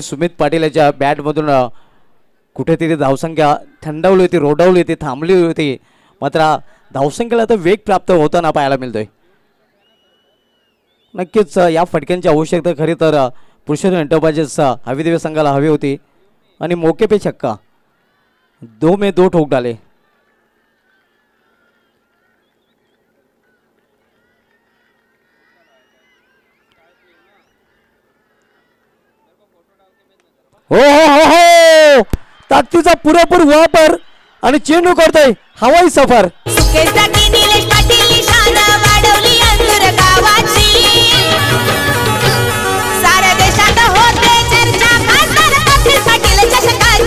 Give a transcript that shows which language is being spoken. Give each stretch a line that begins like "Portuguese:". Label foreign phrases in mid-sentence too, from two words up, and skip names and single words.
Marathi: सुमित पाटील याच्या बॅटमधून कुठेतरी धावसंख्या थंडावली होती, रोडावली होती, थांबली होती. मात्र धावसंख्येला तर वेग प्राप्त होताना पाहायला मिळतोय. नक्कीच या फटक्यांची आवश्यकता खरी तर पुरुषोत्तम एंटरप्राइजेस हवीदेवी संघाला हवी होती आणि
Hindi: मौके पे छक्का. 2 में 2 ठोक डाले.
Marathi: हो हो हो हो ताकदीचा पुरेपूर वापर आणि चेंडू करतोय हवाई सफर. सुकेसाठी निलेश पाटील निशाणा वाढवली अंधुर गावाची. साऱ्या देशात होते चर्चा खासदार कपिल पाटील चषकाची.